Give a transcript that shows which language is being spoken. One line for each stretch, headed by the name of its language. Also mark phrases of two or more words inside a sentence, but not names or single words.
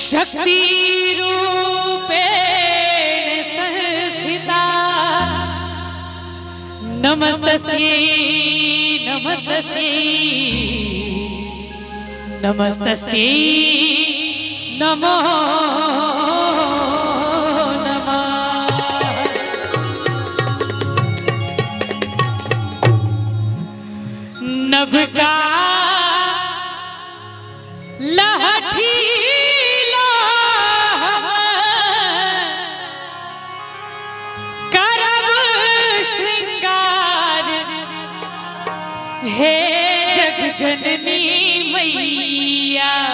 Sanskrit: शक्ति रूपेण संस्थिता नमस्तस्यै नमस्तस्यै नमस्तस्यै नमो नमः।
Maithili: नभ का लहठी करब श्रृंगार हे जग जननी मैया।